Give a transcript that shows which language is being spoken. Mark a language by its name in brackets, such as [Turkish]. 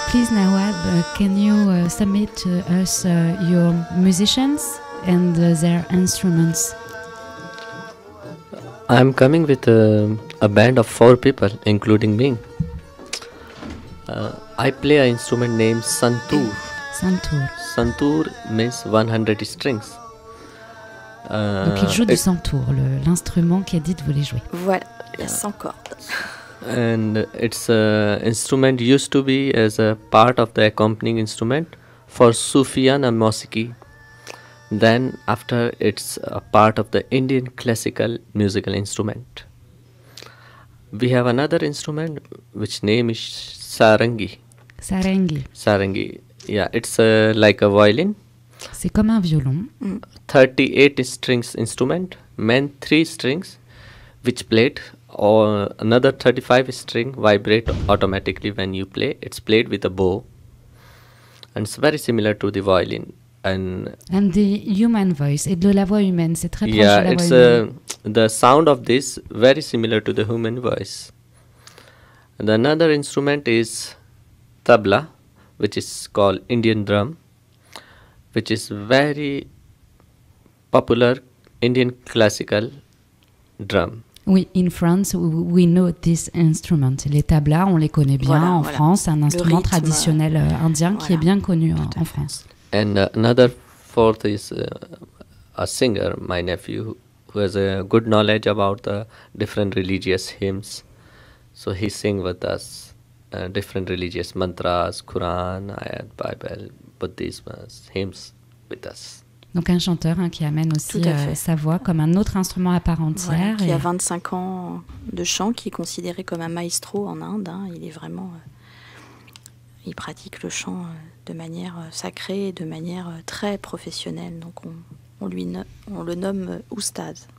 [English] Nawab, can you submit to us your musicians and their instruments? I'm coming with a band of 4 people, including me. I play an instrument named Santoor. Santoor. Santoor means 100 strings. [French] Donc il joue du santoor, l'instrument qu'Edith voulait jouer. Voilà, il y a 100 cordes. [English] And its instrument used to be as a part of the accompanying instrument for Sufiyana Musiqi. Then after it's a part of the Indian classical musical instrument. We have another instrument which name is Sarangi. Sarangi. Sarangi, yeah, it's like a violin. [French] C'est comme un violon. [English] 38 strings instrument, main 3 strings, which played, or another 35 string vibrate automatically when you play. It's played with a bow, and it's very similar to the violin. And the human voice, [French] et de la voix humaine, c'est très proche [English] yeah, [French] de la [English] it's [French] voix humaine. [English] the sound of this very similar to the human voice. And another instrument is tabla, which is called Indian drum, which is very popular Indian classical drum. Oui, in France, we know this instrument. [French] Les tablas, on les connaît bien en France. C'est un instrument traditionnel indien qui est bien connu en France. [English] And another fourth is a singer, my nephew, who has a good knowledge about the different religious hymns. So he sing with us different religious mantras, Quran, ayat, Bible, Buddhism, hymns with us. [French] Donc un chanteur qui amène aussi sa voix comme un autre instrument à part entière. Voilà, qui a 25 ans de chant, qui est considéré comme un maestro en Inde. Il est vraiment... il pratique le chant de manière sacrée, de manière très professionnelle. Donc on le nomme Oustad.